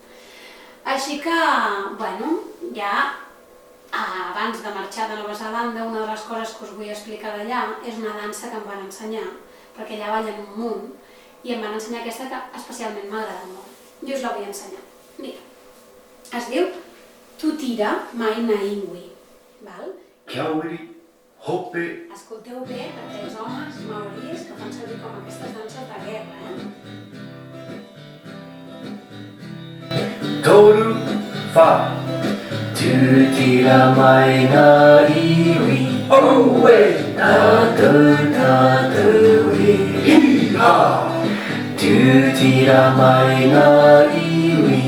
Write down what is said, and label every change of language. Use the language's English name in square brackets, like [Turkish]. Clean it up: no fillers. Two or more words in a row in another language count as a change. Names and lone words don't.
[Catalan] Així que, bueno, ja abans de marxar de Nova Zelanda, una de les coses que us vull explicar d'allà és una dansa que em van ensenyar, perquè allà ballen un munt, i em van ensenyar aquesta que especialment m'agrada molt. Jo us la vull ensenyar. Mira, es diu Tutira Maina Iwi, val? [Māori] Kiauri, Hope. [Catalan] Escolteu bé, perquè els homes maoris que fan servir com aquestes danses de guerra, [Māori] Toru, Fa. Tutira Maina Iwi. Owe. Tatu, tatu, Hi-ha. Tutira Maina Iwi.